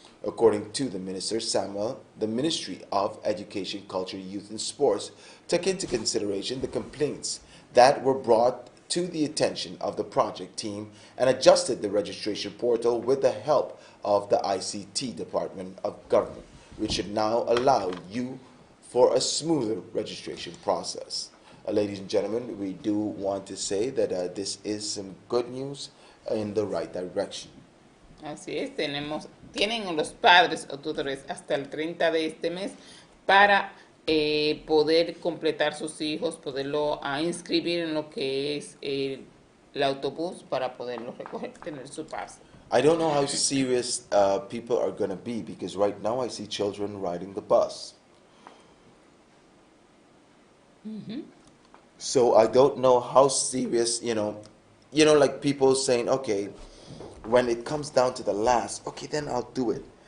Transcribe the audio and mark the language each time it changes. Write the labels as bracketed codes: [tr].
[en] According to the Minister Samuel, the Ministry of Education, Culture, Youth and Sports took into consideration the complaints that were brought to the attention of the project team and adjusted the registration portal with the help of the ICT Department of Government, which should now allow you for a smoother registration process. Ladies and gentlemen, we do want to say that this is some good news in the right direction. [es] Así es, tienen los padres o tutores hasta el 30 de este mes para poder completar sus hijos, poderlo inscribir en lo que es el autobús para poderlo recoger, tener su pase. [en] I don't know how serious people are going to be because right now I see children riding the bus. So I don't know how serious, like people saying, okay, when it comes down to the last, okay, then I'll do it.